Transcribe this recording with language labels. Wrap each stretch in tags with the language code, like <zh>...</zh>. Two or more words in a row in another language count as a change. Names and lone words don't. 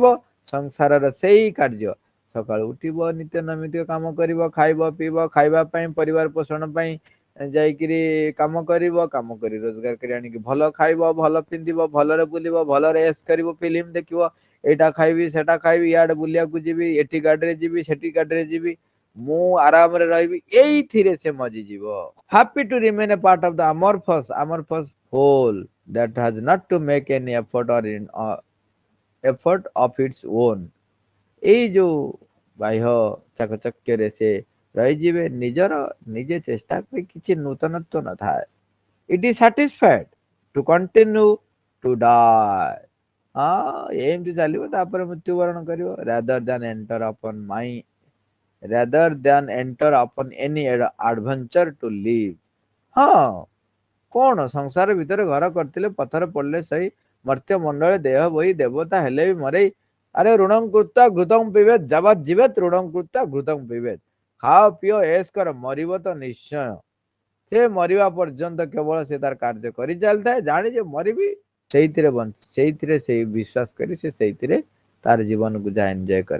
<or>ସଂସାରର ସେଇ କାର୍ଯ୍ୟ, ସକାଳୁ ଉଠିବ, ନିତ୍ୟ ନୈମିତ୍ତିକ କାମ କରିବ, ଖାଇବ ପିଇବ, ଖାଇବା ପାଇଁ, ପରିବାର ପୋଷଣ ପାଇଁ ଯାଇକିରି କାମ କରିବ, କାମ କରି ରୋଜଗାର କରି ଆଣିକି ଭଲ ଖାଇବ, ଭଲ ପିନ୍ଧିବ, ଭଲରେ ବୁଲିବ, ଭଲରେ ଏସ୍ କରିବ, ଫିଲ୍ମ ଦେଖିବ, ଏଇଟା ଖାଇବି ସେଟା ଖାଇବି, ଇଆଡେ ବୁଲିବାକୁ ଯିବି, ଏଠି ଗାଡିରେ ଯିବି, ସେଠି ଗାଡିରେ ଯିବି, ମୁଁ ଆରାମରେ ରହିବି, ଏଇଥିରେ ସେ ମଜିଯିବ।</or> <en>happy to remain a part of the amorphous whole that has not to make any effort of its own।</en> <or>ଏଇ ଯୋଉ ବାହ୍ୟ ଚାକଚକ୍ୟରେ ସେ ରହିଯିବେ, ନିଜର ନିଜେ ଚେଷ୍ଟା କରି କିଛି ନୂତନତ୍ୱ ନଥାଏ।</or> <en>it is satisfied to continue to die।</en> <or>ହଁ ଏମିତି ଚାଲିବ, ତାପରେ ମୃତ୍ୟୁବରଣ କରିବ।</or> <en>rather than enter upon any adventure to live।</en> <or>ହଁ, କଣ ସଂସାର ଭିତରେ ଘର କରିଥିଲେ ପଥର ପଡିଲେ ସହି, ମର୍ତ୍ତ୍ୟ ମଣ୍ଡଳେ ଦେହ ବହି, ଦେବତା ହେଲେ ବି ମରେଇ, ଆରେ</or> <sa>ଋଣଂ କୃତ୍ବା ଘୃତଂ ପିବେତ୍, ଯାବତ୍ ଜୀବେତ୍ ଋଣଂ କୃତ୍ବା ଘୃତଂ ପିବେତ୍।</sa> <or>ଖାଅ ପିଅ ଏସ୍ କର, ମରିବ ତ ନିଶ୍ଚୟ। ସେ ମରିବା ପର୍ଯ୍ୟନ୍ତ କେବଳ ସେ ତାର କାର୍ଯ୍ୟ କରି ଚାଲିଥାଏ, ଜାଣି ଯେ ମରିବି, ସେଇଥିରେ ସେଇ ବିଶ୍ୱାସ କରି ସେ ସେଇଥିରେ ତାର ଜୀବନକୁ ଯା ଏନ୍ଜୟ କରେ।</or>